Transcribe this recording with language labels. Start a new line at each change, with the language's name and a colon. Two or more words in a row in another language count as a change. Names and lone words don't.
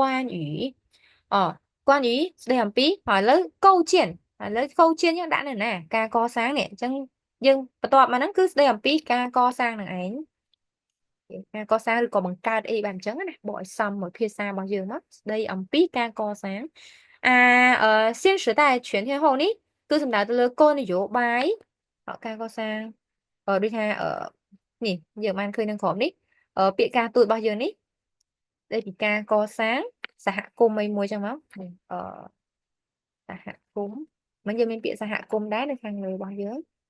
Khmer: នអ៊ីអគួនអ៊ីស្ដីអំពីហើយឥឡូវកូជៀនឥឡូវកូជៀនយើងដាក់នៅណាការកសាងនេះអញ្ចឹងយើងបន្ទាប់មកហ្នឹងគឺស្ដី អំពីការកសាងនឹងឯងការកសាងឬក៏បង្កើតអីបែបអញ្ចឹងណាបកឲ្យសមមួយភាសារបស់យើងមកស្ដីអំពីការកសាង
Chinese: 新时代全天候
Khmer: នេះគឺសំដៅទៅលើគោលនយោបាយការកសាងដូចថានេះយើងបានឃើញនឹងក្រុមនេះពាក្យការទូតរបស់យើងនេះដែលពីការកសាងសហគមន៍មួយចឹងមកសហគមន៍មិនយើងមានពាក្យសហគមន៍ដែរនៅខាងលើរបស់យើង